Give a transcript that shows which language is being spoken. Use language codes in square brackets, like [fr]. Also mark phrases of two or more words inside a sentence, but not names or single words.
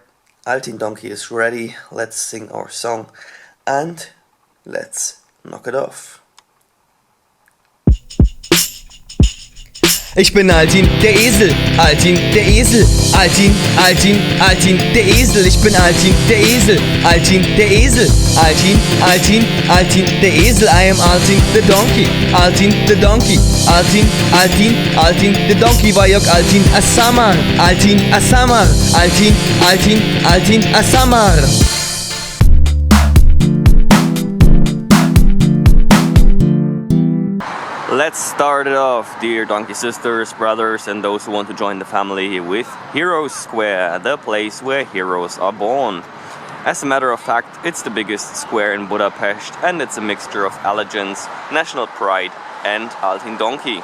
[en] Altin Donkey is ready, let's sing our song, and let's knock it off. [de] Ich bin Altin, der Esel, Altin, der Esel, Altin, Altin, Altin, der Esel. Ich bin Altin, der Esel, Altin, der Esel, Altin, Altin, Altin, der Esel. [en] I am Altin, the donkey, Altin, the donkey, Altin, Altin, Altin, the donkey. [hu] Vajok Altin, Asamar, Altin, Asamar, Altin, Altin, Altin, Asamar. [en] Let's start it off, dear donkey sisters, brothers, and those who want to join the family, with Heroes Square, the place where heroes are born. As a matter of fact, it's the biggest square in Budapest, and it's a mixture of elegance, national pride, and Altin Donkey.